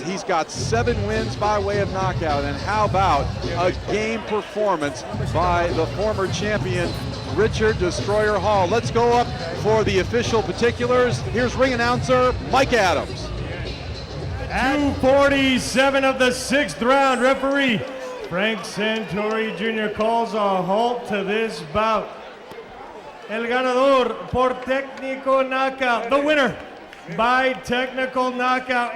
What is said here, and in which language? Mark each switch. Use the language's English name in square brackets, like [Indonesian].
[English] He's got 7 wins by way of knockout. And how about a game performance by the former champion, Richard Destroyer Hall. Let's go up for the official particulars. Here's ring announcer Mike Adams. 2:47 of the sixth round. Referee Frank Santori Jr. calls a halt to this bout. [Spanish] El ganador por técnico knockout. [English] The winner by technical knockout.